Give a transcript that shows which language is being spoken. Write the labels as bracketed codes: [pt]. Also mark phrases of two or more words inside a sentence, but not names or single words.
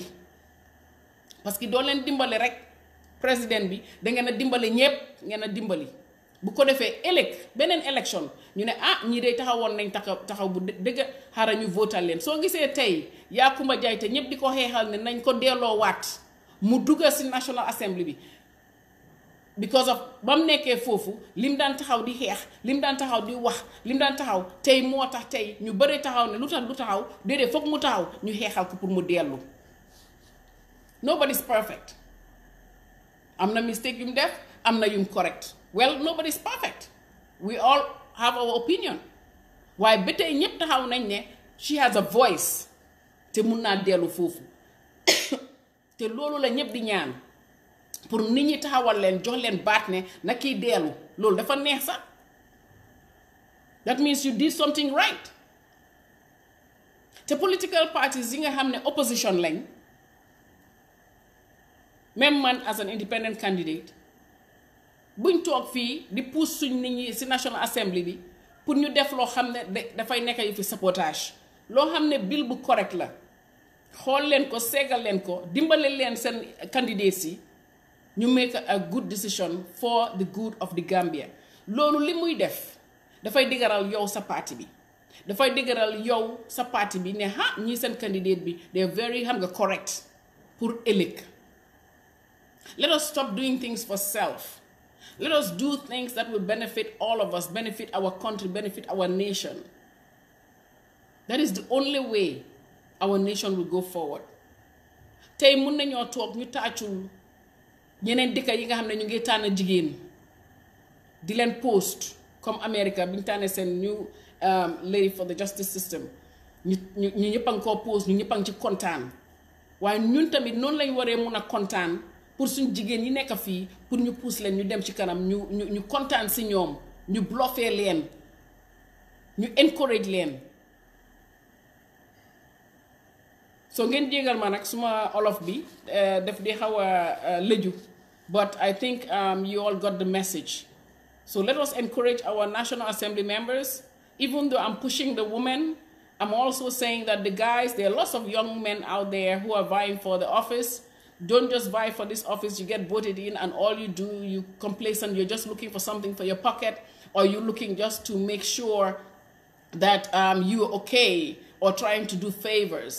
[wo] Parce que doo leen dimbale rek président bi, da ngeen a dimbale ñépp, ngeen a dimbali. Bu ko defee ëllëg beneen élection ñu ne ñii day taxawoon nañ taxaw bu dëgg xaaral ñu votal leen. Soo gisee tey Yakuma Jaiteh ñëpp di ko xeexal ne nañ ko delloo waat mu dugga si National Assembly bi [en] because of [wo] bam nekkee foofu lim daan taxaw di xeex lim daan taxaw di wax lim daan taxaw tey moo tax tey ñu bëri taxaw ne lu tax du taxaw déedéet foog mu taxaw ñu xeexal ko pour mu dellu. [en] Nobody's perfect. [wo] am na mistake yum def am na yum correct. [en] Well, nobody's perfect. We all have our opinion. [wo] waaye ba tey ñëpp taxaw nañ ne [en] she has a voice [wo] te mun naa dellu foofu te loolu la ñëpp di ñaan pour nit ñi taxawal leen jox leen baat ne na kii dellu loolu dafa neex sax. [en] That means you did something right. [wo] te [en] political parties [wo] yi nga xam ne opposition lañ même man [en] as an independent candidate [wo] buñ toog fii di pousse suñ nit ñi ci National Assembly bi pour ñu def loo xam ne dafay nekk yu fi sabotage loo xam ne bill bu correct la xool leen ko seggal leen ko dimbale leen seen candidates yi ñu [en] make a good decision for the good of the Gambia. [wo] loolu li muy def dafay diggaral yow sa parti bi dafay diggaral yow sa parti bi ne ha ñii seen candidate bi [en] they are very [wo] xam nga correct pour ëllëg. [en] Let us stop doing things for self. Let us do things that will benefit all of us, benefit our country, benefit our nation. That is the only way our nation will go forward. [wo] Tey mun nañoo toog ñu taacul ñeneen dëkk yi nga xam ne ñu ngi tànn jigéen di leen post comme America bi ñu tànnee seen [en] new lady for the justice system [wo] ñu ñëpp a ngi koo post ñu ñëpp a ngi ci kontaan waaye ñun tamit noonu lañ waree mun a kontaan pour suñ jigéen yi nekk fii pour ñu pousse leen ñu dem ci kanam ñu kontaan si ñoom ñu bluffé leen ñu encourage leen. so ngeen jégal ma nag suma olof bi def di xaw a lëju [en] but I think you all got the message. So let us encourage our National Assembly members. Even though I'm pushing the women, I'm also saying that the guys, there are lots of young men out there who are vying for the office. Don't just vie for this office, you get voted in and all you do, you complacent, you're just looking for something for your pocket, or you're looking just to make sure that you're okay, or trying to do favors.